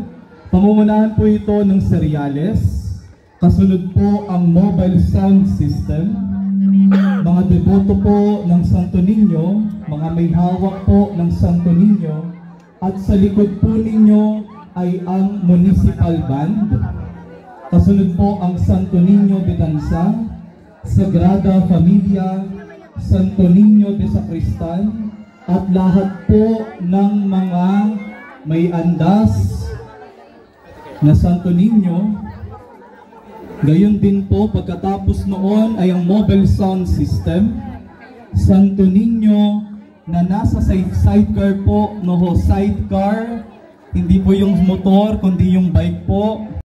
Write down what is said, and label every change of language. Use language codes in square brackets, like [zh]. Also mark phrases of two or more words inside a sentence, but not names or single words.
[tl] Pamumunahan po ito ng seryales. Kasunod po ang [en] mobile sound system. [tl] Mga deboto po ng Santo Niño, mga may hawak po ng Santo Niño, at sa likod po ninyo ay ang [en] municipal band. [tl] Kasunod po ang Santo Niño de Danza, Sagrada Familia, Santo Niño de Sacristan, at lahat po ng mga may andas na Santo Niño. Gayon din po, pagkatapos noon ay ang [en] mobile sound system, [tl] Santo Niño na nasa sidecar po, sidecar, hindi po yung motor kundi yung bike po.